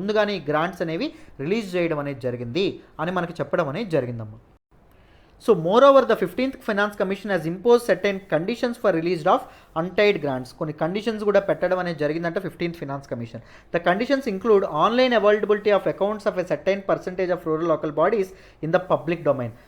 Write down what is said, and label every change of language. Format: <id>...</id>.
<te>ముందుగానే ఈ గ్రాంట్స్ అనేవి రిలీజ్ చేయడం అనేది జరిగింది అని మనకి చెప్పడం అనేది జరిగిందమ్మా.</te> <en>So moreover, the 15th Finance Commission has imposed certain conditions for release of untied grants.</en> <te>కొన్ని కండిషన్స్ కూడా పెట్టడం అనేది జరిగిందంటే 15th Finance Commission.</te> <en>The conditions include online availability of accounts of a certain percentage of rural local bodies in the public domain.</en>